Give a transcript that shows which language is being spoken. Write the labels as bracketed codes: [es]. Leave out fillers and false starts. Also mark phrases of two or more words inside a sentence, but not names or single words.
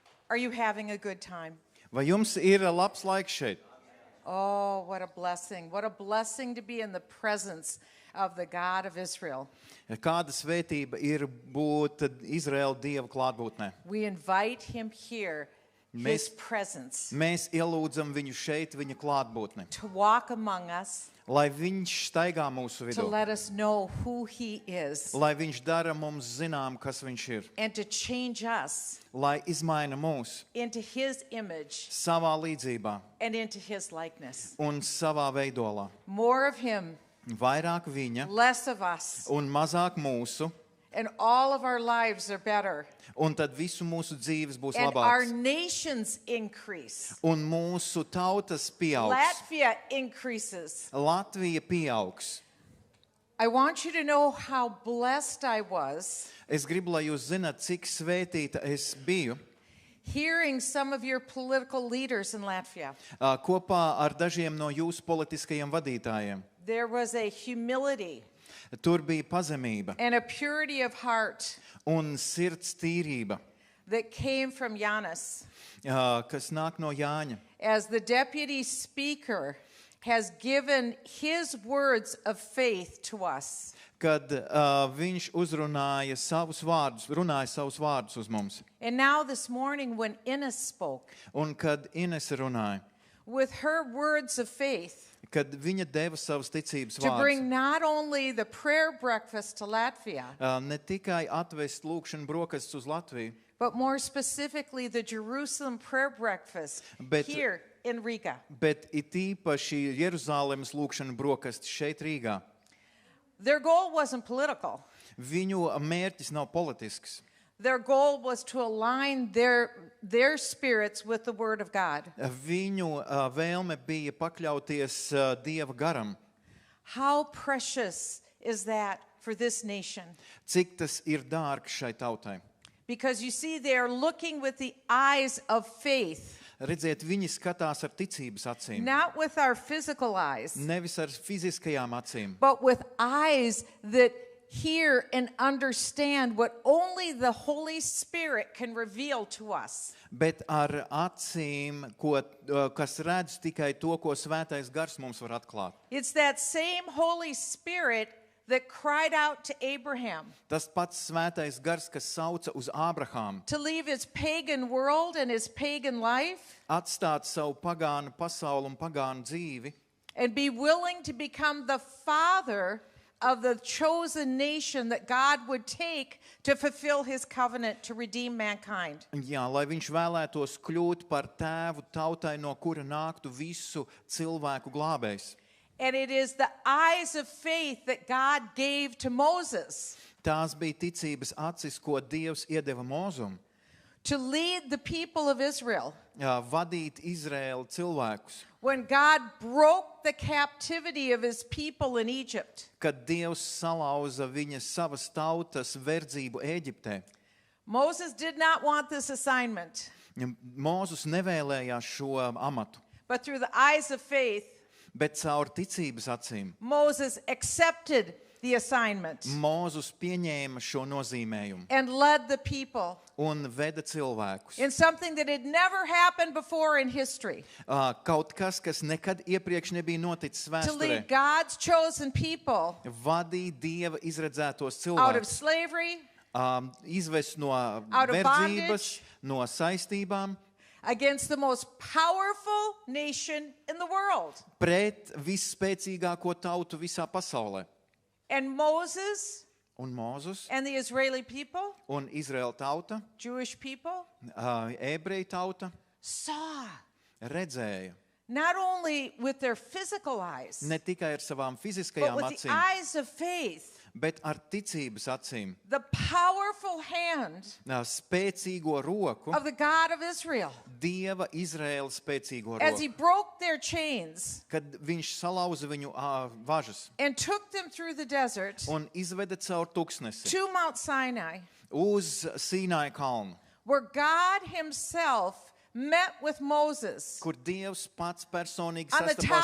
[en] Are you having a good time? [lv] Vai jums ir labs laiks šeit? [en] Oh, what a blessing. What a blessing to be in the presence of the God of Israel. [lv] Kāda svētība ir būt Izraēla Dieva klātbūtnē? [en] We invite him here, his presence, [lv] Mēs ielūdzam viņu šeit, viņa klātbūtnē, [en] to walk among us, [lv] lai viņš staigā mūsu [en] to [lv] vidū, [en] let us know who he is, [lv] lai viņš dara mums zinām, kas viņš ir, [en] and to change us [lv] lai izmaina mūs [en] into his image [lv] savā līdzībā [en] and into his likeness. [lv] un savā veidolā. [en] More of him, [lv] Vairāk viņa [en] less of us, [lv] un mazāk mūsu, [en] and all of our lives are better. [lv] un tad visu mūsu dzīves būs [en] And our [lv] labāks. [en] nations increase. [lv] Un mūsu tautas pieaugs. [en] Latvia increases. [lv] Latvija pieaugs. [en] I want you to know how blessed I was [lv] Es gribu, lai jūs zināt, cik svētīta es biju [en] hearing some of your political leaders in Latvia. [lv] Kopā ar dažiem no jūsu politiskajiem vadītājiem. [en] There was a humility [lv] Tur bija pazemība [en] and a purity of heart [lv] un sirds tīrība, [en] that came from Giannis [lv] kas nāk no Jāņa. [en] as the deputy speaker has given his words of faith to us. [lv] Kad viņš runāja savus vārdus uz mums. [en] And now this morning when Ines spoke [lv] Un kad Inese runāja, [en] with her words of faith, [lv] kad viņa deva savus ticības [en] to [lv] vārdus, [en] bring not only the prayer breakfast to Latvia, [lv] ne tikai atvest lūkšanu brokastus uz Latviju, [en] but more specifically the Jerusalem prayer breakfast [lv] Bet- [en] here in Riga. [lv] bet it īpaši Jeruzālemes lūkšanu brokastis šeit Rīgā. [en] Their goal wasn't political. [lv] Viņu mērķis nav politisks. [en] Their goal was to align their spirits with the Word of God. [lv] Viņu vēlme bija pakļauties Dieva garam. [en] How precious is that for this nation? [lv] Cik tas ir dārgs šai tautai. [en] Because you see, they are looking with the eyes of faith, [lv] Redziet, viņi skatās ar ticības acīm. [en] not with our physical eyes, [lv] Nevis ar fiziskajām acīm, [en] but with eyes that hear and understand what only the Holy Spirit can reveal to us. [lv] bet ar acīm, kas redz tikai to, ko Svētais Gars mums var atklāt. [en] It's that same Holy Spirit that cried out to Abraham [lv] Tas pats Svētais Gars, kas sauca uz Ābrahāmu, [en] to leave his pagan world and his pagan life [lv] atstāt savu pagānu pasauli un pagānu dzīvi, [en] and be willing to become the father of the chosen nation that God would take to fulfill his covenant to redeem mankind. [lv] jā, lai viņš vēlētos kļūt par tēvu tautai, no kura nāktu visu cilvēku glābējs. [en] And it is the eyes of faith that God gave to Moses [lv] Tās bija ticības acis, ko Dievs iedeva Mozum, [en] to lead the people of Israel [lv] vadīt Izraēlu cilvēkus. [en] when God broke the captivity of his people in Egypt. [lv] Kad Dievs salauza viņa savas tautas verdzību Ēģiptē, [en] Moses did not want this assignment, [lv] Mozus nevēlējās šo amatu, [en] but through the eyes of faith, [lv] bet caur ticības acīm [en] Moses accepted the assignment [lv] Mozus pieņēma šo nozīmējumu [en] and led the people [lv] un veda cilvēkus. [en] in something that had never happened before in history. [lv] Kaut kas, kas nekad iepriekš nebija noticis [en] To [lv] vēsturē, [en] lead God's chosen people [lv] vadīja Dieva izredzētos [en] out of [lv] cilvēkus, [en] slavery, [lv] izvest no [en] of [lv] verdzības, [en] bondage. [lv] no saistībām, [en] against the most powerful nation in the world. [lv] pret visspēcīgāko tautu visā pasaulē. [en] And Moses [lv] Un Mozus [en] and the Israeli people, [lv] un Izraēla tauta, [en] Jewish people, [lv] ebreju tauta, [en] saw [lv] redzēja [en] not only with their physical eyes, [lv] ne tikai ar savām [en] but [lv] fiziskajām [en] with the [lv] acīm, [en] eyes of faith, [lv] bet ar ticības acīm, [en] the powerful hand [lv] spēcīgo roku, [en] of the God of Israel [lv] Dieva Izraēla spēcīgo [en] as he [lv] roku, [en] broke their chains [lv] kad viņš salauza viņu važas [en] and took them through the desert [lv] un izveda caur tuksnesi [en] to Mount Sinai, [lv] uz Sīnai kalnu, [en] where God himself met with Moses. [lv] kur Dievs pats personīgi [en] On the top